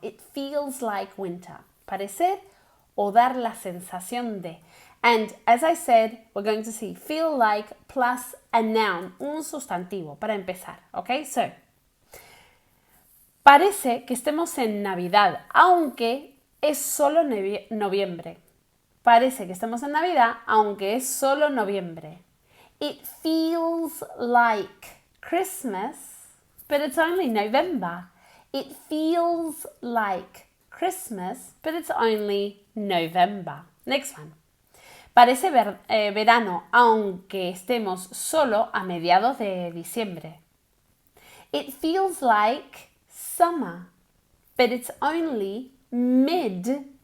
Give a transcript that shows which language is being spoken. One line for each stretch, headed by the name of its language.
English: It feels like winter.
Spanish: Parecer o dar la sensación de.
English: And as I said, we're going to see feel like plus a noun,
Spanish: un sustantivo, para empezar,
English: okay?
Spanish: So, parece que estemos en Navidad, aunque es solo noviembre. Parece que estamos en Navidad, aunque es solo noviembre.
English: It feels like Christmas, but it's only November. It feels like Christmas, but it's only November. Next one.
Spanish: Parece verano, aunque estemos solo a mediados de diciembre.
English: It feels like summer, but it's only mid-December.